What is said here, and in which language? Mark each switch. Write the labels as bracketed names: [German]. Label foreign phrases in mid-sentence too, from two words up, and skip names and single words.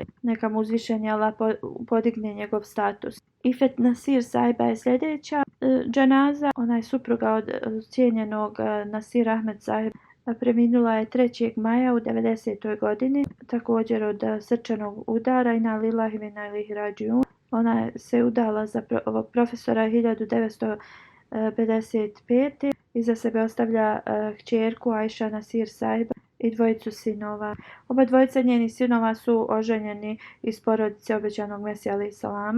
[Bosnian] Neka mu uzvišeni Allah podigne njegov status. Ifet Nasir Sahiba je sljedeća dženaza. Ona je supruga od cijenjenog Nasir Ahmed Sahiba. Preminula je 3. maja u 90. godini, također od srčanog udara. [Arabic] إنا لله وإنا إليه راجعون. [Bosnian] Ona se udala za ovog profesora 1955. Iza sebe ostavlja kćerku Aisha Nasir Sahiba i dvojicu sinova. Oba dvojica njenih sinova su oženjeni iz porodice obećanog Mesija [Arabic] عليه السلام.